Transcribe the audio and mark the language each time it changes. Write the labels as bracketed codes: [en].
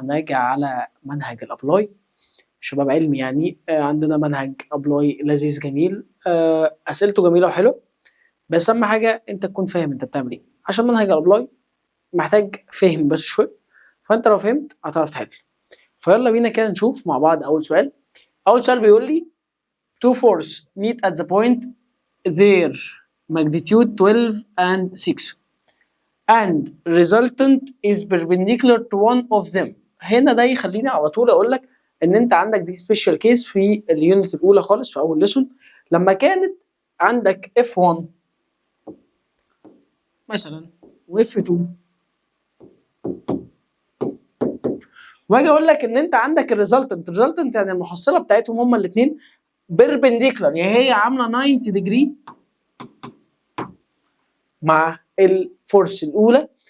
[ar] هنراجع على منهج الأبلاي. شباب علمي يعني عندنا منهج أبلاي لذيذ جميل، أسئلته جميلة وحلوة، بس أهم حاجة أنت تكون فاهم أنت بتعمل إيه، عشان منهج الأبلاي محتاج فهم بس شوية. فأنت لو فهمت هتعرف تحل. فيلا بينا كده نشوف مع بعض أول سؤال. [en] أول سؤال بيقول لي two forces meet at the point their magnitude 12 and 6 and resultant is perpendicular to one of them. [ar] هنا ده يخليني على طول اقول لك ان انت عندك دي سبيشال كيس في اليونت الاولى خالص في اول ليسون، لما كانت عندك F1 مثلا وF2، واجي اقول لك ان انت عندك الريزلتنت يعني المحصله بتاعتهم هما الاثنين بيربنديكولار، يعني هي عامله 90 ديجري مع الفورس الاولى.